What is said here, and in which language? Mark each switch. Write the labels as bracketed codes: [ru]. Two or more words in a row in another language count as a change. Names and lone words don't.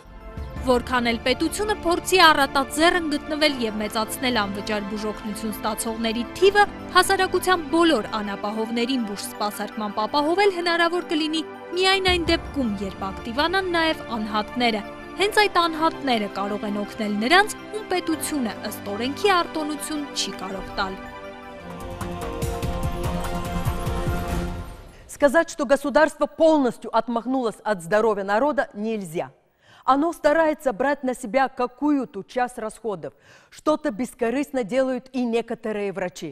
[hy] Որքան էլ պետությունը փորձի առատաձեռն գտնվել եւ մեծացնել անվճար բուժօգնություն ստացողների թիվը, հասարակության բոլոր անապահովներին բուժ սպասարկման ապահովել հնարավոր կլինի միայն այն դեպքում, երբ ակտիվանան նաեւ անհատները։ Հենց այդ անհատները կարող են օգնել նրանց, ում պետությունը ըստ օրենքի արտոնություն չի կարող տալ։ [ru] Сказать, что государство полностью отмахнулось от здоровья народа, нельзя. Оно старается брать на себя какую-то часть расходов. Что-то бескорыстно делают и некоторые врачи.